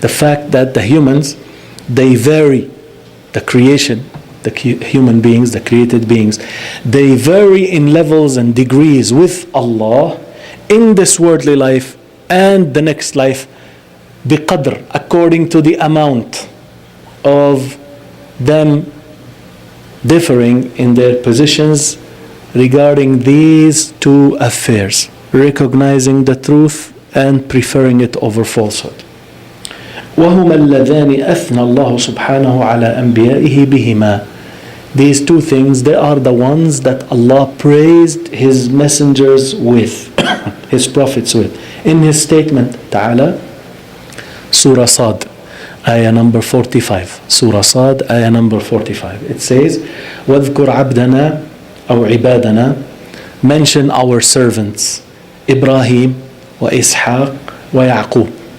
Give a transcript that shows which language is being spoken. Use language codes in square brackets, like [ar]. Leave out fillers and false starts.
[en] The fact that the humans, they vary, the creation, the human beings, the created beings, they vary in levels and degrees with Allah in this worldly life and the next life, بقدر, according to the amount of them differing in their positions regarding these two affairs, recognizing the truth and preferring it over falsehood. [ar] وهما اللذان أثنى الله سبحانه على أنبيائه بهما. [en] These two things, they are the ones that Allah praised His messengers with, His prophets with. In His statement, Ta'ala, Surah Sad, ayah number 45. Surah Sad, ayah number 45. It says, [ar] وَاذْكُرْ عَبْدَنَا أو عِبَادَنَا, [en] mention our servants, Ibrahim wa Ishaq wa Yaqub.